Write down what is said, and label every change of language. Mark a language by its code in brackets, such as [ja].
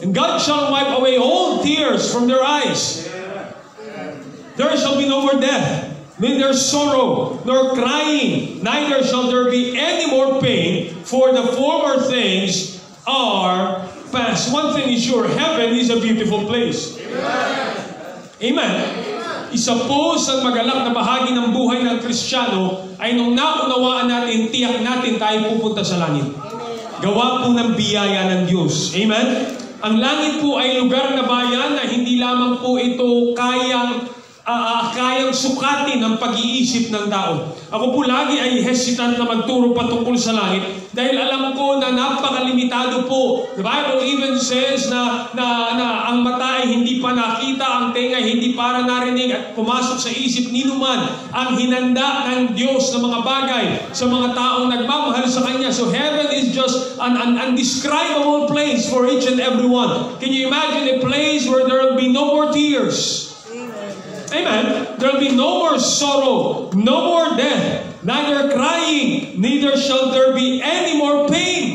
[en] And God shall wipe away all tears from their eyes. There shall be no more death, neither sorrow, nor crying, neither shall there be any more pain, for the former things are past. One thing is sure, heaven is a beautiful place. Amen. [tl] Isa po sa magalak na bahagi ng buhay ng Kristiyano ay nung naunawaan natin, tiyak natin tayo pupunta sa langit. Gawa po ng biyaya ng Diyos. Amen? Ang langit po ay lugar na bayan na hindi lamang po ito kayang sukatin ang pag-iisip ng tao. Ako po lagi ay hesitant na magturo patungkol sa langit dahil alam ko na napakalimitado po. [en] The Bible even says [tl] na ang mata ay hindi pa nakita, ang tenga ay hindi para narinig at pumasok sa isip ni numan ang hinanda ng Diyos na mga bagay sa mga taong nagmamahal sa Kanya. [en] So heaven is just an undescribable place for each and every one. Can you imagine a place where there will be no more tears? Amen. There will be no more sorrow, no more death, neither crying, neither shall there be any more pain.